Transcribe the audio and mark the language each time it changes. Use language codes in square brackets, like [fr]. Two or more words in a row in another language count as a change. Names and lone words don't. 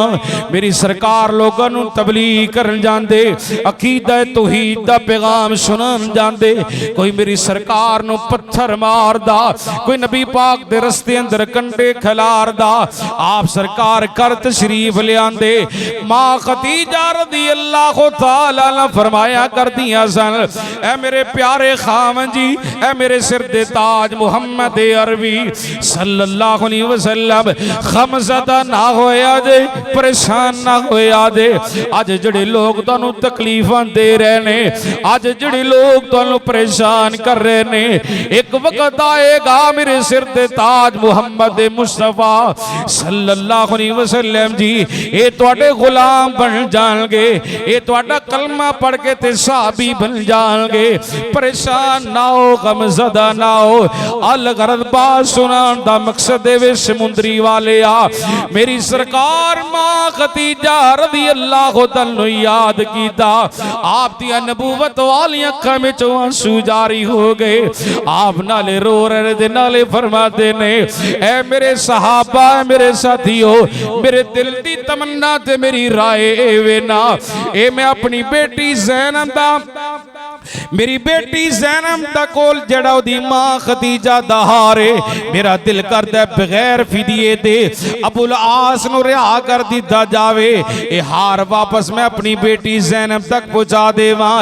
[pa] ਮੇਰੀ ਸਰਕਾਰ ਲੋਕਾਂ ਨੂੰ ਤਬਲੀਗ਼ ਕਰਨ ਜਾਂਦੇ ਅਕੀਦਾ ਤੌਹੀਦ ਦਾ ਪੈਗ਼ਾਮ ਸੁਣਾਨ ਜਾਂਦੇ। ਕੋਈ ਮੇਰੀ ਸਰਕਾਰ ਨੂੰ ਪੱਥਰ ਮਾਰਦਾ ਕੋਈ ਨਬੀ ਪਾਕ ਦੇ ਰਸਤੇ ਅੰਦਰ ਕੰਡੇ ਖਿਲਾਰਦਾ। ਆਪ ਸਰਕਾਰ ਕਰ ਤਸ਼ਰੀਫ਼ ਲਿਆਂਦੇ। ਮਾਂ ਖ਼ਤੀਜਾ [ar] رضي الله تعالى عنها [pa] ਫ਼ਰਮਾਇਆ ਕਰਦੀਆਂ ਸਨ ਏ ਮੇਰੇ ਪਿਆਰੇ ਖਾਮਨ ਜੀ, ਏ ਮੇਰੇ ਸਿਰ ਦੇ ਤਾਜ ਮੁਹੰਮਦ ਅਰਬੀ [ar] صلى الله عليه وسلم, [pa] ਖ਼ਮਜ਼ਦਾ ਨਾ ਹੋਇਆ ਜੇ, ਪਰੇਸ਼ਾਨ ਨਾ ਹੋਇਆ ਜੇ। ਅੱਜ ਜਿਹੜੇ ਲੋਕ ਤੁਹਾਨੂੰ ਤਕਲੀਫ਼ਾਂ ਦੇ ਰਹੇ ਨੇ, ਅੱਜ ਜਿਹੜੇ ਲੋਕ ਤੁਹਾਨੂੰ ਪਰੇਸ਼ਾਨ ਕਰ ਰਹੇ ਨੇ, ਏਕ ਵਕਤ ਆਏਗਾ ਮੇਰੇ ਸਿਰ ਦੇ ਤਾਜ ਮੁਹੰਮਦ ਮੁਸਤਫ਼ਾ [ar] صلى الله عليه وسلم [pa] ਜੀ, ਯੇ ਤੁਹਾਡੇ ਗ਼ੁਲਾਮ ਬਣ ਜਾਏਂਗੇ, ਯੇ ਤੁਹਾਡਾ ਕਲਮਾ ਪੜ੍ਹ ਕੇ ਤੇ ਸਹਾਬੀ ਬਣ ਜਾਏਂਗੇ। ਪਰੇਸ਼ਾਨ ਨਾ ਹੋ, ਗ਼ਮਜ਼ਦਾ ਨਾ ਹੋ। ਅਲ ਗ਼ਰਜ਼ ਬਾਤ ਸੁਣਾਨ ਦਾ ਮਕਸਦ ਵੇ ਸਮੁੰਦਰੀ ਵਾਲੇ ਆ, ਮੇਰੀ ਸਰਕਾਰ ਮਾਂ ਖ਼ਦੀਜਾ [ar] رضي الله تعالى [pa] ਯਾਦ ਕੀਤਾ, ਆਪ ਦੀ ਨਬੂਵਤ ਵਾਲੀ ਅੱਖਾਂ ਵਿਚ ਆਂਸੂ ਜਾਰੀ ਹੋ ਗਏ। ਆਪ ਨਾਲੇ ਰੋ ਰਹੇ ਦੇ, ਨਾਲੇ ਫ਼ਰਮਾਤੇ ਨੇ, ਐ ਮੇਰੇ ਸਹਾਬਾ, ਮੇਰੇ ਸਾਥੀਓ, ਮੇਰੇ ਦਿਲ ਦੀ ਤਮੰਨਾ ਤੇ ਮੇਰੀ ਰਾਇ ਵੇ ਨਾ, ਏ ਮੈਂ ਅਪਣੀ ਬੇਟੀ ਜ਼ੈਨਬ ਦਾ, ਮੇਰੀ ਬੇਟੀ ਜ਼ੈਨਬ ਦਾ ਕੋਲ ਜੜਾ ਓਦੀ ਮਾਂ ਖ਼ਦੀਜਾ ਦਾ ਹਾਰ ਹੈ, ਮੇਰਾ ਦਿਲ ਕਰਦਾ ਬਗ਼ੈਰ ਫ਼ਿਦੀਏ ਦੇ ਅਬੁਲ ਆਸ ਨੂੰ ਰਿਹਾ ਕਰ ਦਿੱਤਾ ਜਾਵੇ, ਏ ਹਾਰ ਵਾਪਸ ਮੈਂ ਅਪਣੀ ਬੇਟੀ ਜ਼ੈਨਬ ਤਕ ਪਹੁੰਚਾ ਦੇਵਾਂ।